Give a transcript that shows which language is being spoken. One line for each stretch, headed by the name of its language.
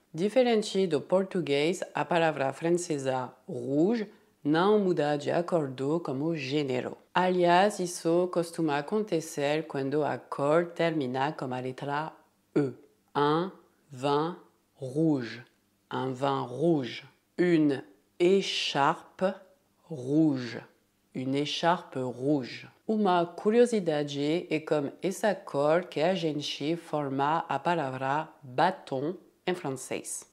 Portuguese: Diferente do português, a palavra francesa rouge não muda de acordo com o gênero. Aliás, isso costuma acontecer quando a cor termina com a letra E.
French: Un vin rouge, un vin rouge. Une écharpe rouge, une écharpe rouge.
Portuguese: Uma curiosidade é como essa cor que a gente forma a palavra batom em francês.